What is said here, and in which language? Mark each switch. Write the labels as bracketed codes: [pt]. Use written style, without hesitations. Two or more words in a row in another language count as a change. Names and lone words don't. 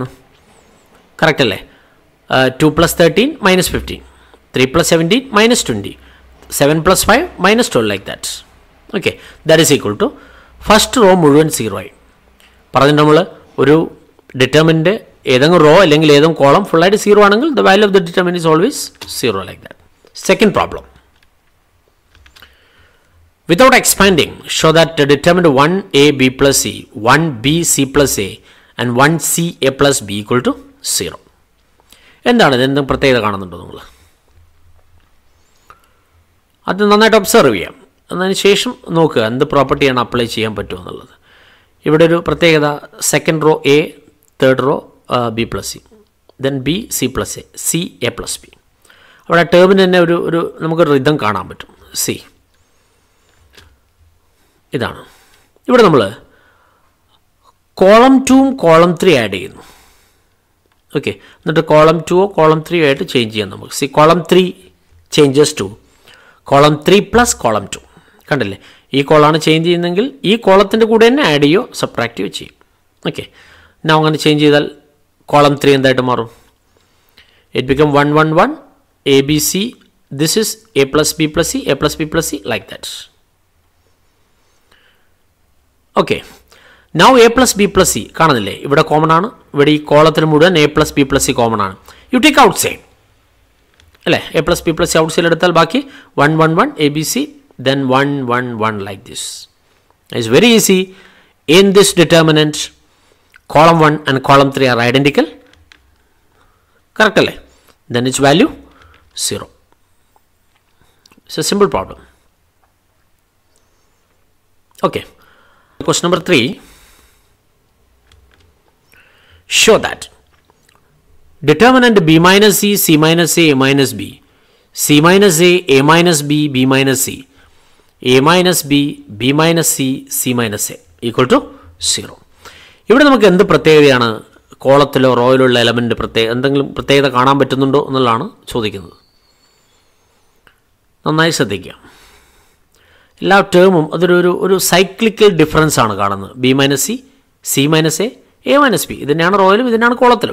[ml] കറക്റ്റ് അല്ലേ? 2 + 13 - 15, 3 + 17 - 20, 7 + 5 - 12 [en] like that. okay, that is equal to first row [ml] മുഴുവൻ 0 ആയി. പറഞ്ഞിട്ട് നമ്മൾ ഒരു ഡിറ്റർമിനൻ്റ് ഏതെങ്കിലും റോ അല്ലെങ്കിൽ ഏതെങ്കിലും കോളം ഫുള്ളായിട്ട് 0 ആണെങ്കിൽ [en] the value of the determinant is always 0 like that. Second problem, without expanding, show that the determinant 1a b plus c, 1b c plus a and 1c a plus b equal to 0. [ml] എന്താണ് ഇത്? എന്തെങ്കിലും പ്രത്യേകത കാണുന്നുണ്ടോ നിങ്ങൾ? അത് നന്നായിട്ട് ഒബ്സർവ് ചെയ്യാം. അതിന് ശേഷം നോക്കുക എന്ത് പ്രോപ്പർട്ടിയാണ് അപ്ലൈ ചെയ്യാൻ പറ്റുമോ എന്നുള്ളത്. ഇവിടെ ഒരു പ്രത്യേകത, [en] second row [ml] a, [en] third row b plus c, then b c plus a, c a plus b. [ml] അവിടെ ടേമിന് തന്നെ ഒരു നമുക്കൊരു റിതം കാണാൻ പറ്റും. സി ഇതാണ്. ഇവിടെ നമ്മൾ കോളം 2ഉം കോളം 3 ആഡ് ചെയ്യുന്നു. ഓക്കെ, എന്നിട്ട് കോളം 2ഓ കോളം 3ഓ ആയിട്ട് ചേഞ്ച് ചെയ്യാം നമുക്ക്. [en] see column 3 changes to column 3 + column 2. കണ്ടില്ലേ? [ml] ഈ കോളാണ് ചേഞ്ച് ചെയ്യുന്നതെങ്കിൽ ഈ കോളത്തിൻ്റെ കൂടെ തന്നെ ആഡ് ചെയ്യോ സബ്ട്രാക്ട് ചെയ്യോ ചെയ്യും. ഓക്കെ, ഞാൻ അങ്ങനെ ചേഞ്ച് ചെയ്താൽ കോളം 3 എന്തായിട്ട് മാറും? [en] it become 1 1 1 ABC, this is a plus b plus c, a plus b plus c, like that. Okay, now a plus b plus c [ml] കാണുന്നില്ലേ? ഇവിടെ കോമൺ ആണ്. ഇവിടെ ഈ കോളത്തിന് മുഴുവൻ [en] a plus b plus c [ml] കോമൺ ആണ്. [en] you take out side [ml] അല്ലേ? [en] a plus b plus c out side [ml] എടുത്താൽ ബാക്കി 1 1 1 ABC, [en] then 1 1 1 like this. It's very easy. In this determinant, column 1 and column 3 are identical. Correct [ml] അല്ലേ? [en] Then its value 0. It's a simple problem. Okay. Question number 3. Show that determinant b minus c, c minus a, a minus b, c minus a minus b, b minus c, a minus b, b minus c, c minus a equal to 0. [ml] ഇവിടെ നമുക്ക് എന്ത് പ്രത്യേകതയാണ് കോളത്തിലോ റോയിലോ ഉള്ള എലമെൻ്റ് എന്തെങ്കിലും പ്രത്യേകത കാണാൻ പറ്റുന്നുണ്ടോ എന്നുള്ളതാണ് ചോദിക്കുന്നത്. നന്നായി ശ്രദ്ധിക്കുക. എല്ലാ ടേമും ഒരു [en] cyclical difference [ml] ആണ് കാണുന്നത്. [en] b minus c, c minus a minus b. [ml] ഇതിനെയാണ് റോയിലും ഇതിനാണ് കോളത്തിലും.